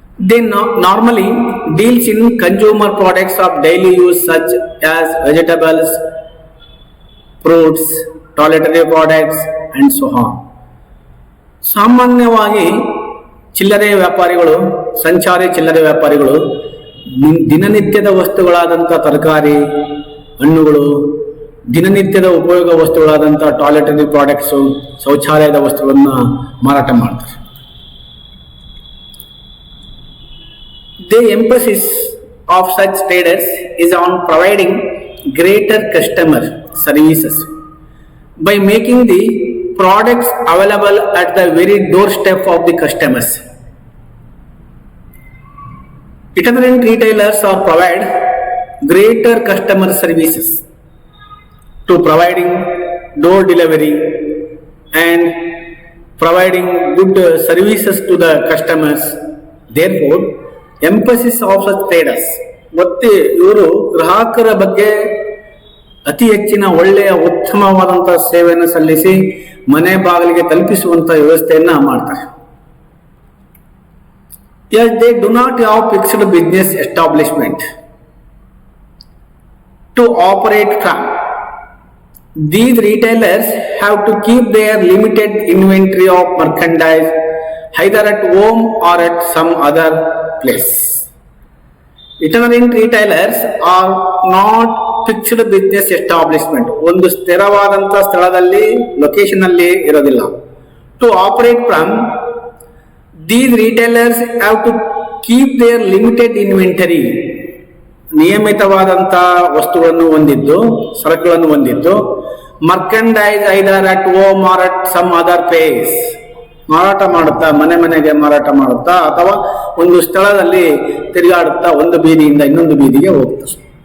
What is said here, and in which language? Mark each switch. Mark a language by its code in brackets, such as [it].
[en] They normally deals in consumer products of daily use such as vegetables, fruits, toiletry products and so on. [kn] ಸಾಮಾನ್ಯವಾಗಿ ಚಿಲ್ಲರೆ ವ್ಯಾಪಾರಿಗಳು, ಸಂಚಾರಿ ಚಿಲ್ಲರೆ ವ್ಯಾಪಾರಿಗಳು ದಿನನಿತ್ಯದ ವಸ್ತುಗಳಾದಂಥ ತರಕಾರಿ, ಹಣ್ಣುಗಳು, ದಿನನಿತ್ಯದ ಉಪಯೋಗ ವಸ್ತುಗಳಾದಂಥ ಟಾಯ್ಲೆಟರಿ ಪ್ರಾಡಕ್ಟ್ಸು, ಶೌಚಾಲಯದ ವಸ್ತುಗಳನ್ನು ಮಾರಾಟ ಮಾಡ್ತಾರೆ. [en] The emphasis of such traders is on providing greater customer services by making the products available at the very doorstep of the customers. Itinerant retailers are provide greater customer services to providing door delivery and providing good services to the customers. Therefore, emphasis of such traders, [kn] ಮತ್ತೆ ಇವರು ಗ್ರಾಹಕರ ಬಗ್ಗೆ ಅತಿ ಹೆಚ್ಚಿನ ಒಳ್ಳೆಯ ಉತ್ತಮವಾದಂತಹ ಸೇವೆಯನ್ನು ಸಲ್ಲಿಸಿ ಮನೆ ಬಾಗಿಲಿಗೆ ತಲುಪಿಸುವಂತಹ ವ್ಯವಸ್ಥೆಯನ್ನ ಮಾಡ್ತಾರೆ. [en] Yes, they do not have fixed business establishment to operate from. These retailers have to keep their limited inventory of merchandise either at home or at some other place. Itinerant retailers are not fixed business establishment, [kn] ಒಂದು ಸ್ಥಿರವಾದಂಥ ಸ್ಥಳದಲ್ಲಿ location ಅಲ್ಲಿ ಇರೋದಿಲ್ಲ. [en] to operate from these retailers have to keep their limited inventory, [kn] ನಿಯಮಿತವಾದಂಥ ವಸ್ತುಗಳನ್ನು ಹೊಂದಿದ್ದು, ಸರಕುಗಳನ್ನು ಹೊಂದಿದ್ದು, [en] merchandise either at home or at some other place, [kn] ಮಾರಾಟ ಮಾಡುತ್ತಾ, ಮನೆಗೆ ಮಾರಾಟ ಮಾಡುತ್ತಾ ಅಥವಾ ಒಂದು ಸ್ಥಳದಲ್ಲಿ ತಿರುಗಾಡುತ್ತಾ ಒಂದು ಬೀದಿಯಿಂದ ಇನ್ನೊಂದು ಬೀದಿಗೆ ಹೋಗ್ತಾರೆ.